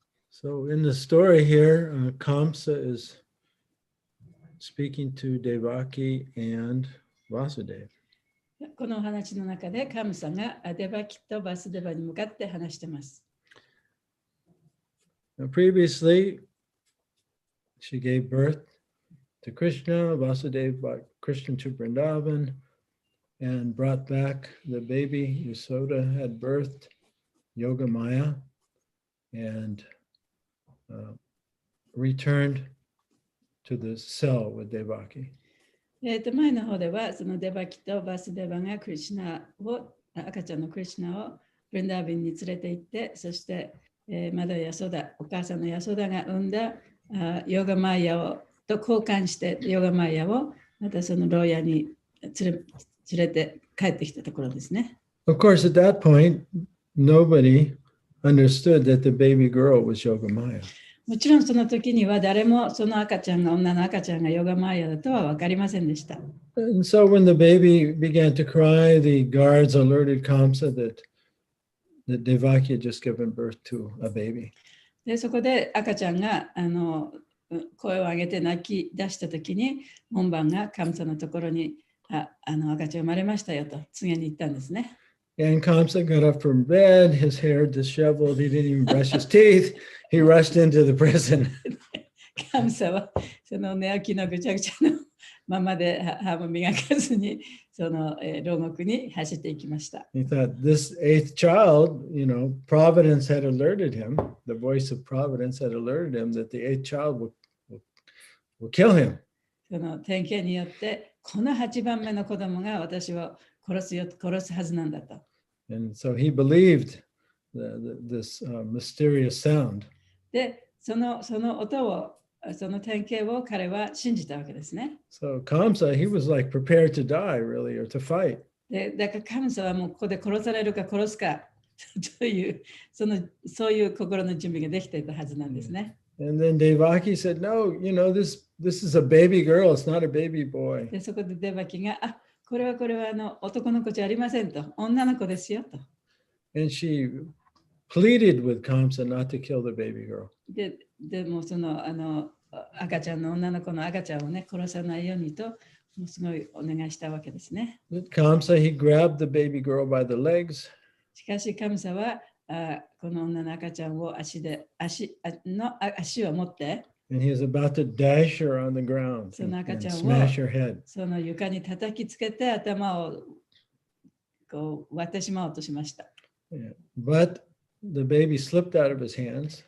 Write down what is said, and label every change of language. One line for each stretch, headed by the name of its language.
English: So in the story here, Kamsa is speaking to Devaki and Vasudeva.
Japanese: このお話の中でカムサがデバキとバスデバに向かって話しています。
English: Now, previously, she gave birth to Krishna. Vasudeva brought Krishna to Vrindavan and brought back the baby. Yasoda had birthed Yogamaya and returned to the cell with Devaki.
Japanese: 前の方ではそのデバキとバスデバがクリシナを赤ちゃんのクリシナをブリンダービンに連れて行って、そしてまだヤソダ、お母さんのヤソダが産んだヨガマヤをと交換してヨガマヤをまたその牢屋に連れて帰ってきたところですね。
English: Of course, at that point, nobody understood that the baby girl was Yogamaya.
Japanese: もちろんその時には誰もその赤ちゃんが女の赤ちゃんがヨガマヤだとは分かりませんでした。
English: And so when the baby began to cry, the guards alerted Kamsa that Devaki had just given birth to a baby.
Japanese: でそこで赤ちゃんが声を上げて泣き出したときに門番がカムサのところに赤ちゃん生まれましたよと告げに行ったんですね。
English: And Kamsa got up from bed, his hair disheveled, he didn't even brush his teeth, he rushed into the prison.
Japanese: カムサはその寝起きのぐちゃぐちゃのままで歯も磨かずにその、牢獄に走っていきました。
English: He thought this eighth child, Providence had alerted him, the voice of Providence had alerted him that the eighth child will kill him.
Japanese: その典型によって、この8番目の子供が私を殺すはずなんだと。
English: And so he believed this mysterious sound.
Japanese: で、その音を、その典型を彼は信じたわけですね。
English: So Kamsa, he was like prepared to die, really, or to fight.
Japanese: で、だからカムサはもうここで殺されるか殺すかというそういう心の準備ができていたはずなんですね。
English: And then Devaki said, "No, this is a baby girl. It's not a baby boy."
Japanese: で、そこでデバキが、これは男の子じゃありませんと、女の子ですよと。
English: And she pleaded with Kamsa not to kill the baby girl.
Japanese: でもその赤ちゃんの女の子の赤ちゃんをね殺さないようにともうすごいお願いしたわけですね。
English: But Kamsa, he grabbed the baby girl by the legs.
Japanese: しかしカムサはこの女の赤ちゃんを足を持って、
English: And he was about to dash her on the ground
Japanese: その
English: and
Japanese: 赤ちゃんを
English: smash her head.
Japanese: その床に叩きつけて頭をこう割ってしまおうとしました。
English: Yeah. But the baby slipped out of his hands